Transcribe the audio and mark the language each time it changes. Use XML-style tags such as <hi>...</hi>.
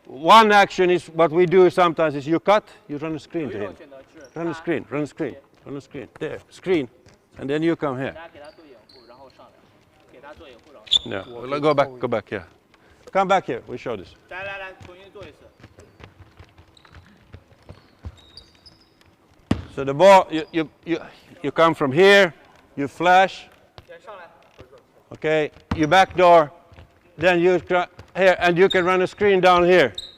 <en>one action is what we do sometimes is you cut, you run a screen to</en> <zh>一</zh> <en>him.</en> <zh>种选择是</zh> <en>Run a screen, run a screen, run a screen. There, screen, and then you come here.</en> <zh>大家给他做掩护，然后上来，给他做掩护，然后上来。</zh> <en>Yeah, go back, yeah. Come back here, we show this.</en> <zh>来，重新做一次。</zh> <en>So the ball, you come from here, you flash,</en> <zh>先上来，</zh> <en>okay, you backdoor, then you here, and you can run a screen down here.</en>